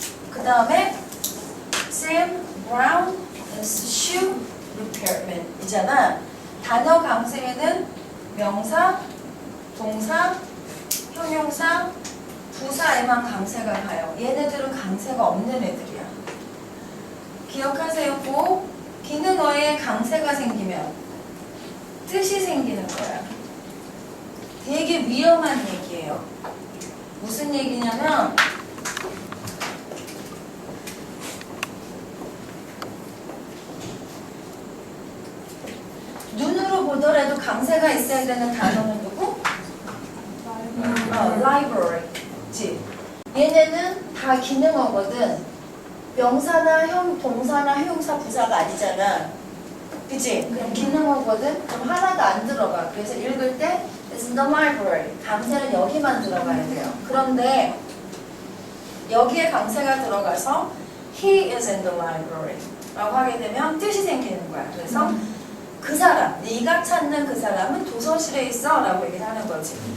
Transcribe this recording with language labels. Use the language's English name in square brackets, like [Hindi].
[Korean] 그 다음에 [English] Sam Brown is shoe repairman [Korean] 이잖아. 단어 강세에는 명사, 동사, 형용사, 부사에만 강세가 가요. 얘네들은 강세가 없는 애들이야. 기억하세요. 꼭 기능어에 강세가 생기면 뜻이 생기는 거야. 되게 위험한 얘기예요. 무슨 얘기냐면 보더라도 강세가 있어야 되는 단어는 누구? library. 지. 얘네는 다 기능어거든. 명사나 동사나 형용사, 부사가 아니잖아. 그치? 그럼 기능어거든? 그럼 하나도 안 들어가. 그래서 읽을 때 [English] It's in the library. [Korean] 강세는 여기만 들어가야 돼요. 그런데 여기에 강세가 들어가서 [English] He is in the library [Korean] 라고 하게 되면 뜻이 생기는 거야. 그래서 그 사람, 네가 찾는 그 사람은 도서실에 있어 라고 얘기를 하는 거지.